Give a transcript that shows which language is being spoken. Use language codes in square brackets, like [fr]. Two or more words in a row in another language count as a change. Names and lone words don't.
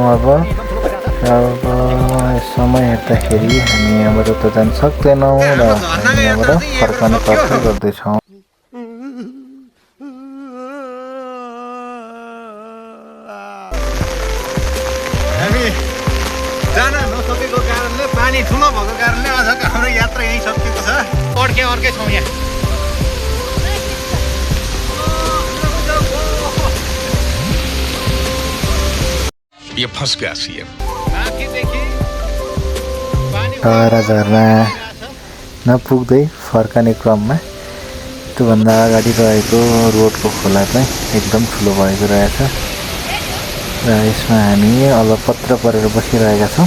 [ne] अब समय हेर्दाखेरि हामी यहाँबाट त जान सक्दैनौँ र हामी यहाँबाट फर्कने प्रयत्न गर्दैछौँ। हामी जान नसकेको कारणले, पानी ठुलो भएको कारणले आजको हाम्रो यात्रा यहीँ सकिएको छ। अर्कै छौँ यहाँ। [hi] ये फंस गया सीएम। [ne] छहरा झरना नपुग्दै फर्कने क्रममा त्योभन्दा अगाडि रहेको रोडको खोला चाहिँ एकदम ठुलो भएको रहेछ र यसमा हामी अलपत्र परेर बसिरहेका छौँ।